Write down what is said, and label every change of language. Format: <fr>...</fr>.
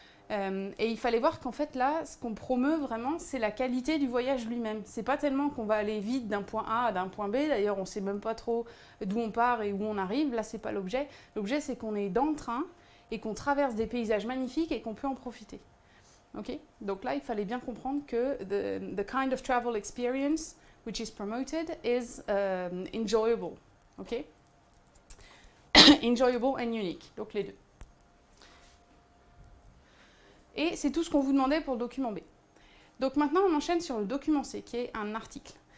<fr>Et il fallait voir qu'en fait là, ce qu'on promeut vraiment, c'est la qualité du voyage lui-même. C'est pas tellement qu'on va aller vite d'un point A à d'un point B, d'ailleurs on sait même pas trop d'où on part et où on arrive, là c'est pas l'objet. L'objet c'est qu'on est dans le train et qu'on traverse des paysages magnifiques et qu'on peut en profiter. Okay? Donc là il fallait bien comprendre que</fr> <en>the kind of travel experience which is promoted is enjoyable.</en> <fr>Okay?</fr> <en>Enjoyable and unique,</en> <fr>donc les deux. Et c'est tout ce qu'on vous demandait pour le document B. Donc maintenant, on enchaîne sur le document C, qui est un article.</fr>